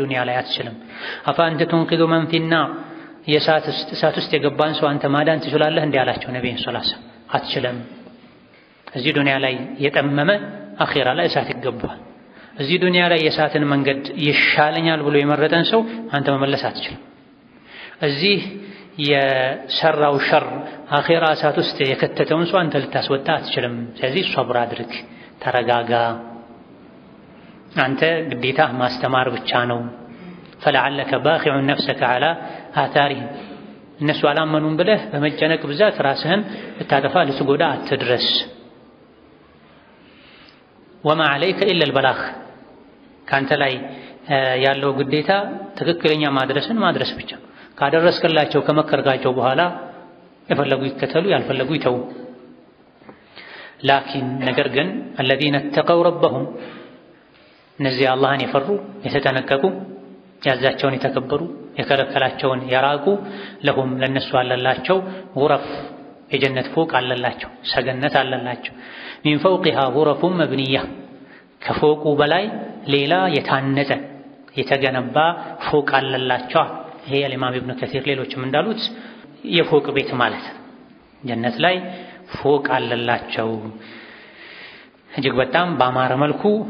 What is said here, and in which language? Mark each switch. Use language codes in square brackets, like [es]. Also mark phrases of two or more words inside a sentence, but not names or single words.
[am] ዱንያ ላይ አትችልም። [ar] أفأنت تنقذ من في النار [am] እሳት ውስጥ የገባን ሰው አንተ ማዳን ትችላለህ እንደ አላቸው ነብዩ [ar] صلى الله عليه وسلم። [am] አትችልም። እዚህ ዱንያ ላይ የጠመመ አኺራ ላይ እሳት ይገባል። እዚህ ዱንያ ላይ የእሳትን መንገድ ይሻለኛል ብሎ የመረጠን ሰው አንተ መመለስ አትችልም። እዚህ የሰራው ሸር አኺራ እሳት ውስጥ የከተተውን ሰው አንተ ልታስወጣ አትችልም። ስለዚህ ሷብር አድርግ፣ ተረጋጋ። አንተ ግዴታ ማስተማር ብቻ ነው። [ar] فلعلك باخع نفسك على آثارهم [am] እነሱ አላመኑም ብለህ በመጨነቅ ብዛት ራስህን ልታጠፋ ልትጎዳ አትድረስ። [ar] وما عليك إلا البلاغ [am] ካንተ ላይ ያለው ግዴታ ትክክለኛ ማድረስ ብቻ። ካደረስከላቸው ከመከርካቸው በኋላ የፈለጉ ይከተሉ፣ ያልፈለጉ ይተው። ላኪን ነገር ግን [ar] الذين اتقوا ربهم [am] እነዚህ አላህን የፈሩ የተጠነቀቁ ያዛቸውን የተከበሩ የከለከላቸውን የራቁ ለሁም ለነሱ አለላቸው ጉረፍ የጀነት ፎቅ አለላቸው፣ ሰገነት አለላቸው። [ar] من فوقها غرف مبنية [am] ከፎቁ በላይ ሌላ የታነጸ የተገነባ ፎቅ አለላቸው። ይሄ ኢማም ኢብኑ ከሲር ሌሎችም እንዳሉት የፎቅ ቤት ማለት ጀነት ላይ ፎቅ አለላቸው። እጅግ በጣም ባማረ መልኩ